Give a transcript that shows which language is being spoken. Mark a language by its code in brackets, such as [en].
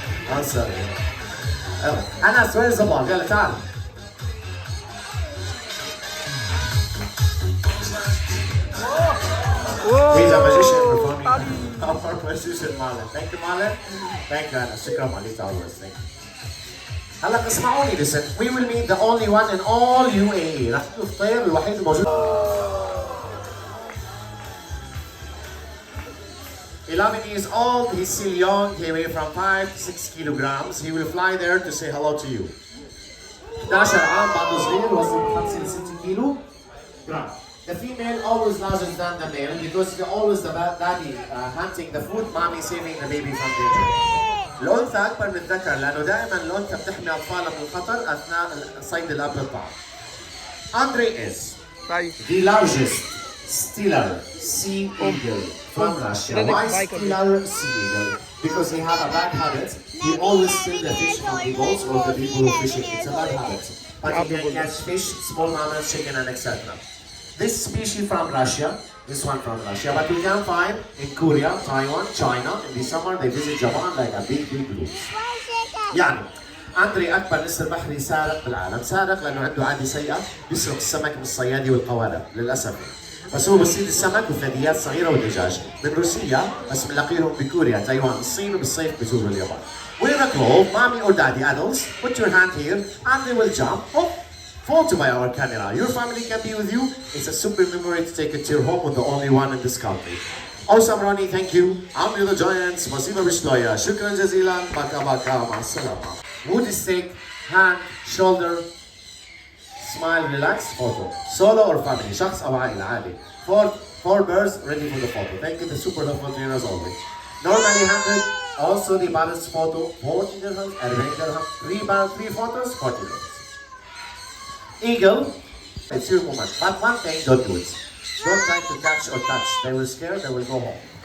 [en] Answer. Anas, where is the ball? يلا تعال. He's a magician performing our magician Marlon. Thank you Marlon. Thank you Anas. [ar] شكرا عليك always. [en] Thank you. [ar] هلا اسمعوني listen. [en] We will meet the only one in all UAE. [ar] راح تشوف الطير الوحيد الموجود. [en] 11 years old, he's still young, he weighs from 5 to 6 kilograms. He will fly there to say hello to you. [ar] 11 عام بعده صغير وزنه 5 ل 6 كيلو جرام. [en] The female always larger than the male because they're always the daddy hunting the food, mommy saving the baby from danger. [ar] الأنثى أكبر من الذكر لأنه دائما الأنثى بتحمي أطفالها من الخطر أثناء صيد الأب للطعام. [en] Andre is the largest Steller sea eagle from Russia. Why Steller sea eagle? Because he have a bad habit. He always steal the fish from the boats or the people who fishing. It's a bad habit. But he can catch fish, small mammals, chicken, and etc. This species from Russia, this one from Russia, but we can find in Korea, Taiwan, China. In the summer they visit Japan like a big group. [ar] يعني أندري أكبر نسر بحري سارق بالعالم، سارق لأنه عنده عادة سيئة يسرق السمك من الصيادي والقوارب للأسف. بس هو بصيد السمك وثدييات صغيرة ودجاج من روسيا بس بنلاقيهم بكوريا، تايوان، الصين وبالصيف بزوروا اليابان. [en] We're a globe, mommy or daddy adults, put your hand here and they will jump. Oh, photo by our camera. Your family can be with you. It's a super memory to take it to your home with the only one in this country. Awesome Ronnie, thank you. I'm the Giants, Masiba Bishloya. Shukran Jazilan, Baka Baka, Masalama. Wood stick, hand, shoulder, smile, relax, photo. [ar] Solo or family, شخص أو عائلة عادي. [en] Four birds ready for the photo. Thank you, the super helpful trainers only. Normally 100, also the balance photo, 40 dirhams, and 20 dirhams. 3 photos, 40 dirhams. Eagle, it's your moment. But one thing, don't do it. Don't try to catch or touch. They will scare, they will go home.